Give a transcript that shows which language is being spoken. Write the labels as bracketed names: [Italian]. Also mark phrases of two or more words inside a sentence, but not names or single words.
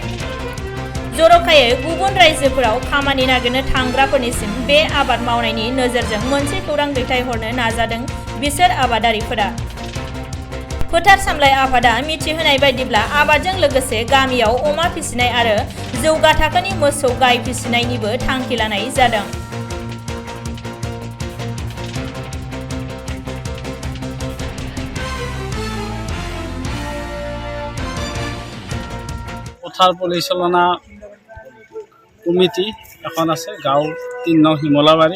[Bodo] जर'खायै गुबुन रायजोफोराव खामानि नागिरनो थांग्राफोरनिसिम बे आबाद मावनायनि नोजोरजों मोनसे खौरां दैथायहरनो नाजादों बिसोर आबादारिफोरा। फोथार सामलाय आफादा मिथिहोनाय बायदिब्ला आबादजों लोगोसे गामियाव अमा फिसिनाय आरो जौगा थाखोनि मोसौ गाय फिसिनायनिबो थांखि लानाय जादों। [Assamese] পথাৰ পৰিচালনা কমিটি এখন আছে গাঁও 3 নং হিমলাবাৰী।